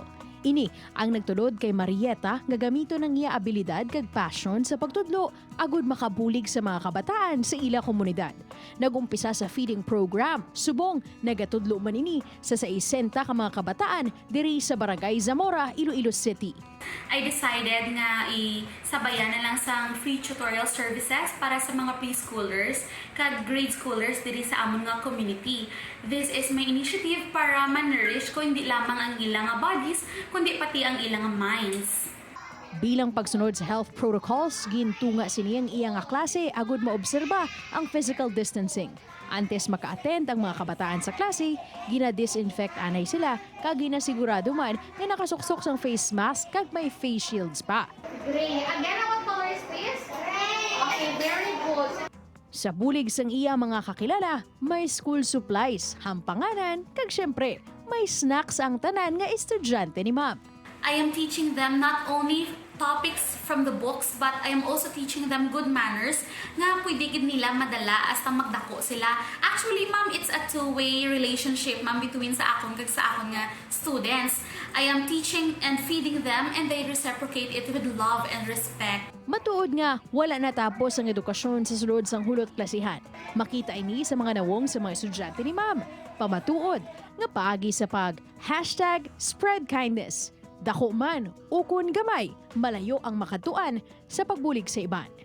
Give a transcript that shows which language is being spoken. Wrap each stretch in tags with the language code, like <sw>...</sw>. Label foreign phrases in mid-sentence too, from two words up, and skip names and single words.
<hil>Ini ang nagtulod kay Marieta nga gamito ng iya abilidad kag passion sa pagtudlo agud makabulig sa mga kabataan sa ila komunidad. Nagumpisa sa</hil> <en>feeding program,</en> <hil>subong nagatudlo man ini sa 60 ka mga kabataan diri sa barangay Zamora, Iloilo City.</hil> <en>I decided</en> <hil>nga isabayan na lang sang</hil> <en>free tutorial services</en> <hil>para sa mga preschoolers kag</hil> <en>grade schoolers</en> <hil>diri sa amon nga community.</hil> <en>This is my initiative</en> <hil>para ma-nourish ko hindi lamang ang ilang nga bodies kundi pati ang ilang nga minds. Bilang pagsunod sa</hil> <en>health protocols,</en> <hil>gintunga siniyang iya nga klase agud maobserba ang</hil> <en>physical distancing.</en> <hil>Antes maka-attend ang mga kabataan sa klase, gina-disinfect anay sila kag ginasigurado man nga nakasuksok sang</hil> <en>face mask</en> <hil>kag may</hil> <en>face shields</en> <hil>pa.</hil> <en>Gray. Again, what color is this? Gray. Okay, very good.</en> <hil>Sa bulig sang iya mga kakilala, may school supplies, hampanganan, kag syempre, may snacks ang tanan nga estudyante ni Ma'am.</hil> <en>I am teaching them not only topics from the books but I am also teaching them good manners</en> <hil>nga pwede gid nila madala hasta magdako sila.</hil> <en>Actually, ma'am, it's a two-way relationship, ma'am, between</en> <hil>sa akon kag sa akon nga</hil> <en>students. I am teaching and feeding them and they reciprocate it with love and respect.</en> <hil>Matuod nga, wala natapos ang edukasyon sa sulod sang hulot klasihan. Makita ini sa mga nawong sa mga estudyante ni Ma'am. Pamatuod, nga paagi sa #SpreadKindness. Dako man, ukon gamay, malayo ang makatuan sa pagbulig sa iban.</hil>